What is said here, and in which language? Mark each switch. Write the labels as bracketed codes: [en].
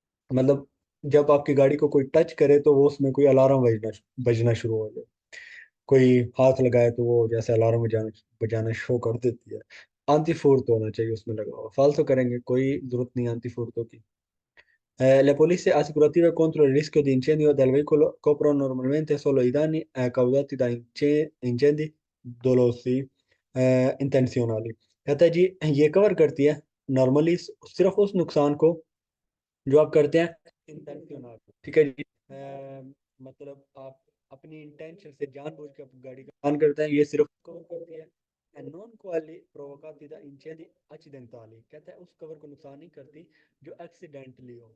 [hi] मतलब जब आपकी गाड़ी को कोई टच करे तो वो उसमें कोई अलार्म बजना बजना शुरू हो जाए, कोई हाथ लगाए तो वो जैसे अलार्म बजाना बजाना शो कर देती है, आंती फूर तो होना चाहिए उसमें लगा हुआ, फालतू करेंगे, कोई जरूरत नहीं आंती फूर तो की। [it] Le polizze assicurative contro il rischio di incendio del veicolo coprono normalmente solo i danni causati da incendi dolosi intenzionali। [hi] कहता है जी ये कवर करती है नॉर्मली सिर्फ उस नुकसान को जो आप करते हैं इंटेंशनल, ठीक है जी, मतलब आप अपनी इंटेंशन से जानबूझ के अपनी गाड़ी का नुकसान करते हैं, ये सिर्फ कवर करती है। [it] e non quelli provocati da incendi accidentali, [hi] कहता है उस कवर को नुकसान नहीं करती जो एक्सीडेंटली हो।